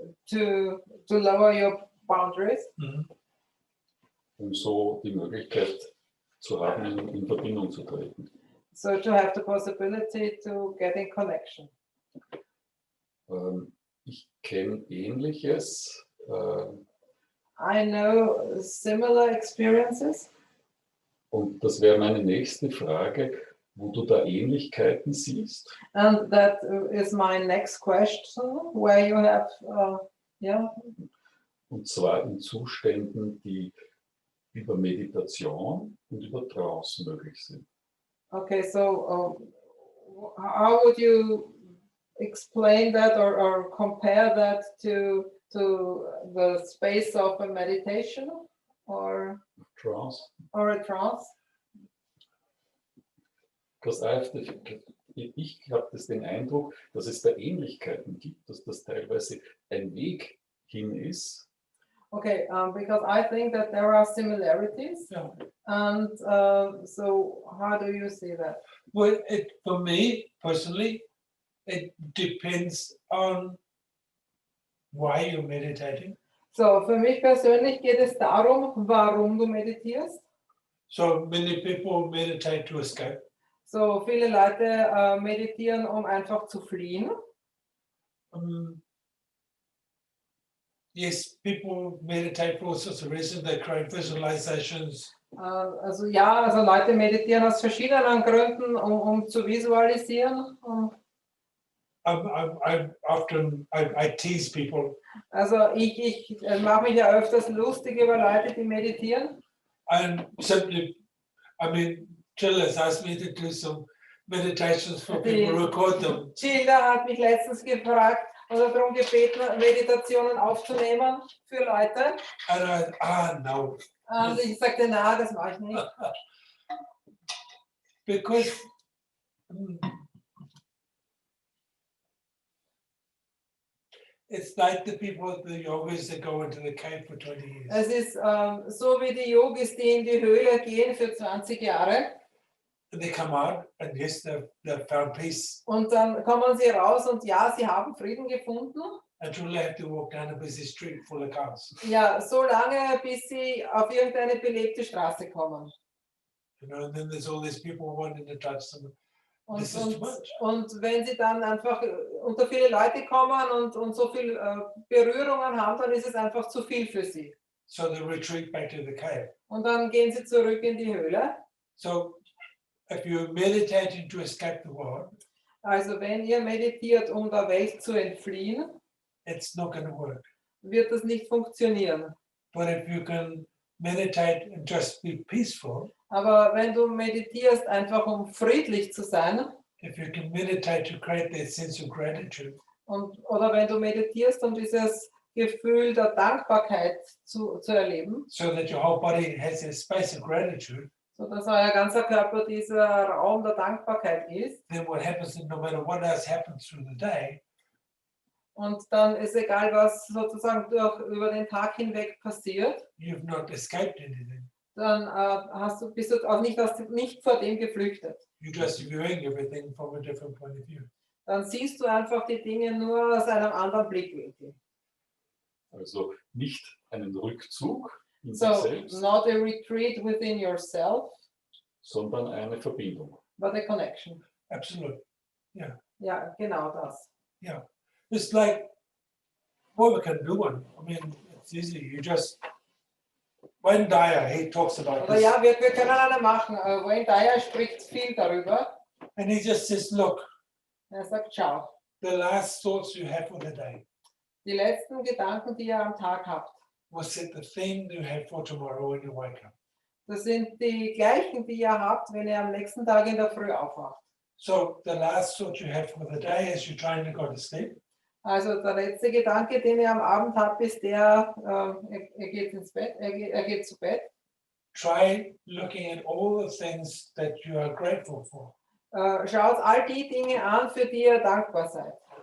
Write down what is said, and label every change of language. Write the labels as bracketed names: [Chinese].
[English] To lower your boundaries. Mhm. [German] Um so die Möglichkeit zu haben, in Verbindung zu treten. [English] So to have the possibility to get in connection. [German] Ich kenne Ähnliches. [English] I know similar experiences. [German] Und das wäre meine nächste Frage, wo du da Ähnlichkeiten siehst. [English] And that is my next question, where you have, [German] Und zwar in Zuständen, die über Meditation und über Trance möglich sind. [English] Okay, so how would you explain that or compare that to the space of a meditation or Trance. a trance? Because [German] ich habe den Eindruck, dass es da Ähnlichkeiten gibt, dass das teilweise ein Weg hin ist. [English] Okay, because I think that there are similarities. Yeah. And so how do you see that? Well, for me personally, it depends on why you're meditating. [German] So, für mich persönlich geht es darum, warum du meditierst. [English] So many people meditate to escape. [German] So, viele Leute meditieren, um einfach zu fliehen. [English] Yes, people meditate for all sorts of reasons. They create visualizations. [German] Also ja, also Leute meditieren aus verschiedenen Gründen, um zu visualisieren. [English] I tease people. [German] Also ich mache mich ja öfters lustig über Leute, die meditieren. [English] And simply, I mean, Jill has asked me to do some meditations for people, record them. [German] Gilda hat mich letztens gefragt oder darum gebeten, Meditationen aufzunehmen für Leute. [English] And no. [German] Und ich sagte, na, das mache ich nicht. [English] Because it's like the people, the yogis that go into the cave for 20 years. [German] Es ist so wie die Yogis, die in die Höhle gehen für 20 Jahre. [English] And they come out and yes, they've found peace. [German] Und dann kommen sie raus und ja, sie haben Frieden gefunden. [English] Until they have to walk down a busy street full of cars. [German] Ja, so lange, bis sie auf irgendeine belebte Straße kommen. [English] You know, and then there's all these people wanting to touch them. [German] Und wenn sie dann einfach unter viele Leute kommen und so viel Berührungen haben, dann ist es einfach zu viel für sie. [English] So they retreat back to the cave. [German] Und dann gehen sie zurück in die Höhle. [English] So if you're meditating to escape the world, [German] Also wenn ihr meditiert, um der Welt zu entfliehen, [English] it's not going to work. [German] wird das nicht funktionieren. [English] But if you can meditate and just be peaceful, [German] Aber wenn du meditierst, einfach um friedlich zu sein, [English] if you can meditate to create that sense of gratitude, [German] oder wenn du meditierst, um dieses Gefühl der Dankbarkeit zu erleben, [English] so that your whole body has a space of gratitude, [German] sodass euer ganzer Körper dieser Raum der Dankbarkeit ist. [English] then what happens is no matter what else happens through the day, [German] Und dann ist egal, was sozusagen über den Tag hinweg passiert, [English] you've not escaped anything. [German] dann bist du auch nicht vor dem geflüchtet. [English] You're just viewing everything from a different point of view. [German] Dann siehst du einfach die Dinge nur aus einem anderen Blickwinkel. Also nicht einen Rückzug in sich [English] So, [German] selbst, [English] not a retreat within yourself, [German] sondern eine Verbindung. [English] but a connection. Absolutely. [German] Ja, genau das. [English] It's like, well, we can do one. I mean, it's easy. You just, Wayne Dyer, he talks about [German] Oder [English] this. [German] ja, wir können eine machen. Wayne Dyer spricht viel darüber. [English] And he just says, look, [German] Er sagt, schau, [English] the last thoughts you have for the day [German] die letzten Gedanken, die ihr am Tag habt, [English] will set the theme you have for tomorrow when you wake up. [German] das sind die gleichen, die ihr habt, wenn ihr am nächsten Tag in der Früh aufwacht. [English] So the last thought you have for the day as you're trying to go to sleep [German] Also der letzte Gedanke, den ihr am Abend habt, ist der, er geht ins Bett, er geht zu Bett. [English] try looking at all the things that you are grateful for. [German] Schaut all die Dinge an, für die ihr dankbar seid.